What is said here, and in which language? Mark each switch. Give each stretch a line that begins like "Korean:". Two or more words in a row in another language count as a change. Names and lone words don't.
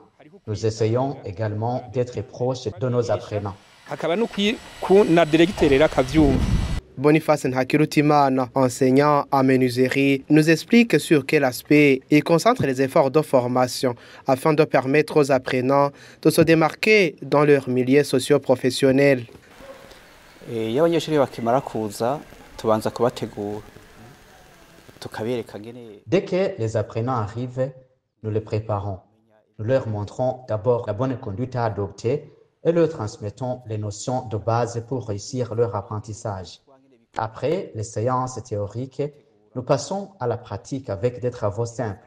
French: Nous essayons également d'être proches de nos apprenants. Boniface Nhakirutimana, enseignant en menuiserie, nous explique sur quel aspect il concentre les efforts de formation afin de permettre aux apprenants de se démarquer dans leur milieu socio-professionnel.
Kinyarwanda: Iyo abanyeshuri bakimara kuza tubanza kubategura.
French: Dès que les apprenants arrivent, nous les préparons. Nous leur montrons d'abord la bonne conduite à adopter et leur transmettons les notions de base pour réussir leur apprentissage. Après les séances théoriques, nous passons à la pratique avec des travaux simples.